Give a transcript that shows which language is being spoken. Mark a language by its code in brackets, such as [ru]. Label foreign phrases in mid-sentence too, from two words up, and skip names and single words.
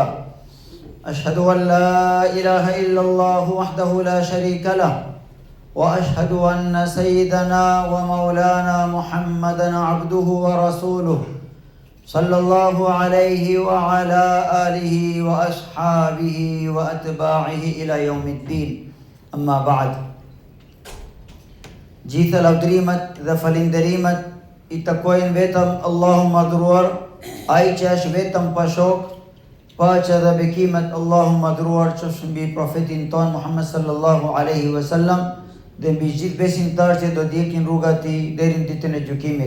[ar] أشهد أن لا إله إلا الله وحده لا شريك له، وأشهد أن سيدنا ومولانا محمدا عبده ورسوله، صلى الله عليه وعلى آله وأصحابه وأتباعه إلى يوم الدين. أما بعد. [sq] Gjitha lavdrimet dhe falinderimet I takojnë vetëm Allahu madhruar, ai që është vetëm pa shok, paqja dhe bekimet Allahu madhruar qofshin mbi profetin ton Muhammed [ar] صلى الله عليه وسلم [sq] dhe mbi gjithë besimtarët që do ndjekin rrugat e tij deri në ditën e gjykimit.